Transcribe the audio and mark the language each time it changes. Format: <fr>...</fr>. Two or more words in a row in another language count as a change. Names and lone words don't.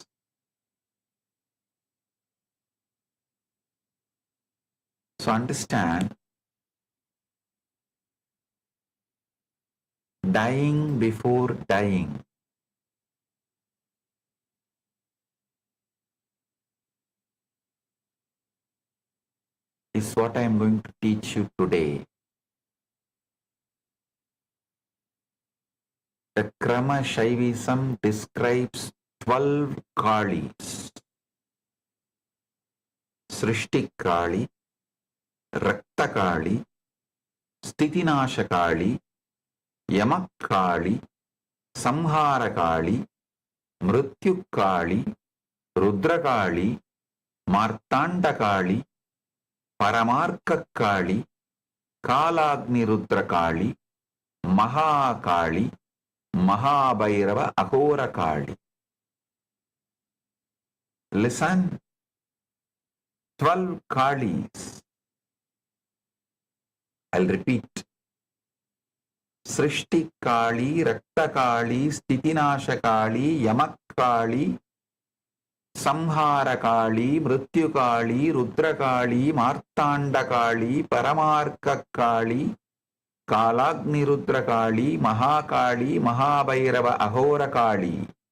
<en>So understand, dying before dying is what I am going to teach you today. The Krama Shaivism describes 12 Kalis. Srishti Kali, Rakta Kali, Stitinasha Kali, Yamak Kali, Samhara Kali, Mrityu Kali, Rudra Kali, Martanda Kali, Paramarka Kali, Kalagni Rudra Kali, Mahakali, Mahabhairava Aghora Kali. Listen, 12 Kalis. I'll repeat. Srishti Kali, Rakta Kali, Stitinasha Kali, Yamak Kali, Samhara Kali, Mrityu Kali, Rudra Kali, Martanda Kali, Paramarka Kali, Kalagni Rudra Kali, Mahakali, Mahabhairava Aghora Kali.</en>